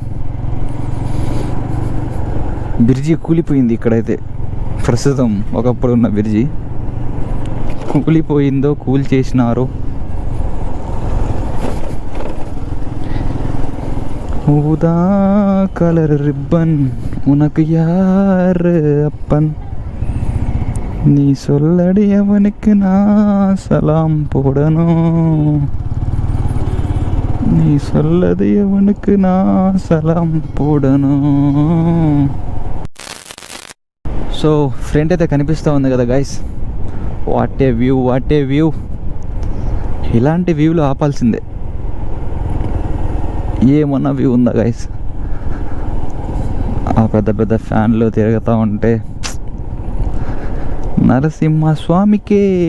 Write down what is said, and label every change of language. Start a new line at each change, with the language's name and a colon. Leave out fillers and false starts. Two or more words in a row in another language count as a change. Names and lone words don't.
Telugu: బ్రిడ్జి కూలిపోయింది ఇక్కడైతే ప్రస్తుతం. ఒకప్పుడు ఉన్న బ్రిడ్జి కూలిపోయిందో కూల్ చేసినారు.
Tamil: ஊதா கலர் ரிப்பன் உனக்கு யார் அப்பன், நீ சொல்லடி அவனுக்கு நான் சலாம் போடணும், நீ சொல்லது அவனுக்கு நான் சலாம் போடணும்.
Telugu: సో ఫ్రంట్ అయితే కనిపిస్తూ ఉంది కదా గైస్.
English: what a view.
Telugu: ఇలాంటి వ్యూలు ఆపాల్సిందే. ఏమన్నా వ్యూ ఉందా గైస్? ఆ పెద్ద పెద్ద ఫ్యాన్లు తిరుగుతూ ఉంటే నరసింహస్వామికి.